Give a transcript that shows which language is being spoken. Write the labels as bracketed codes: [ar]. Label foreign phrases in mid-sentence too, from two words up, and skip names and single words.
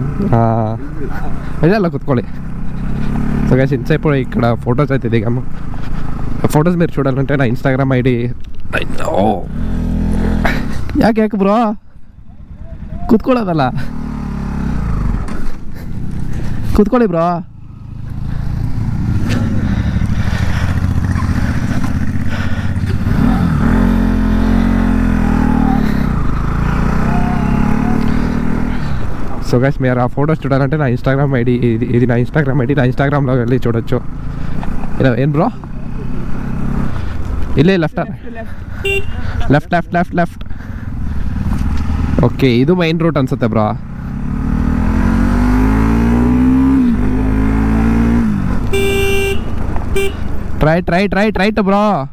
[te] ಇದೆಲ್ಲ కూర్చోండి. [en] so guys [te] ఇంతసేపు ఇక్కడ ఫొటోస్ అయితే దిగాము. ఫొటోస్ మీరు చూడాలంటే నా ఇన్స్టాగ్రామ్ ఐడి. [kn] ಯಾಕೆ ಬ್ರೋ ಕೂತ್ಕೊಳ್ಳೋದಲ್ಲ, ಕೂತ್ಕೊಳ್ಳಿ ಬ್ರೋ. [en] so guys [te] మీరు ఆ ఫొటోస్ చూడాలంటే నా ఇన్స్టాగ్రామ్ ఐడి ఇది నా ఇన్స్టాగ్రామ్ ఐడి. నా ఇన్స్టాగ్రామ్లో వెళ్ళి చూడొచ్చు. [kn] ಏನು ಬ್ರೋ? ಇಲ್ಲೇ [en] left left left left left. [kn] ಓಕೆ, ಇದು [en] main route [kn] ಅನ್ಸುತ್ತೆ ಬ್ರೋ. [en] right right right right bro.